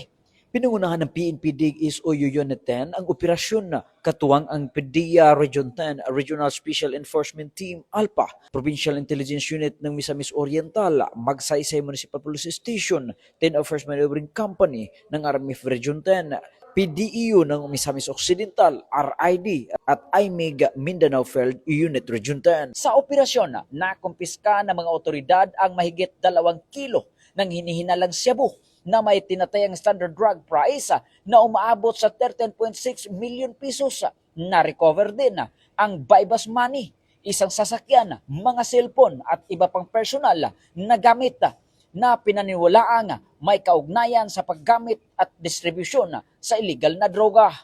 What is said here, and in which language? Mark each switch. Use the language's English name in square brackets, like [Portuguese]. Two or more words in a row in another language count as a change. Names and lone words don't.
[Filipino] Pinangunahan ng PNP DIG SOU Unit 10 ang operasyon na katuwang ang PDEA Region 10 Regional Special Enforcement Team ALPA, Provincial Intelligence Unit ng Misamis Oriental, Magsaysay Municipal Police Station, 10 First Maneuvering Company ng RMF Region 10, PDEU ng Misamis Occidental, RID at IMEG Mindanao Field Unit Region 10. Sa operasyon, nakumpiska ng mga otoridad ang mahigit 2 kilo ng hinihinalang shabu na may tinatayang [English] standard drug price [Filipino] na umaabot sa 13.6 million pesos. Na-recover din ang [English] bypass money, [Filipino] isang sasakyan, mga cellphone at iba pang personal na gamit na pinaniwalaang may kaugnayan sa paggamit at distribusyon sa illegal na droga.